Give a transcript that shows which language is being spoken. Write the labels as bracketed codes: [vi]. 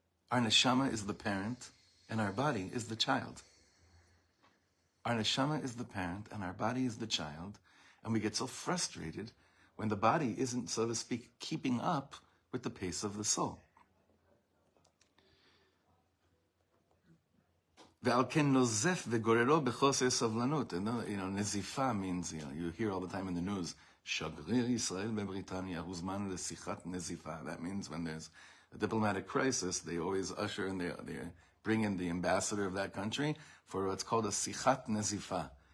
[en] Our neshama is the parent, and our body is the child. Our neshama is the parent, and our body is the child. And we get so frustrated when the body isn't, so to speak, keeping up with the pace of the soul. [he] ועל כן נוזף וגוררו בחוסר סבלנות. [en] נזיפה means, you hear all the time in the news, [he] שגריר ישראל בבריטניה הוזמן לשיחת נזיפה. [en] That means when there's a diplomatic crisis, they always usher and they bring in the ambassador of that country for what's called a sichat nezifa.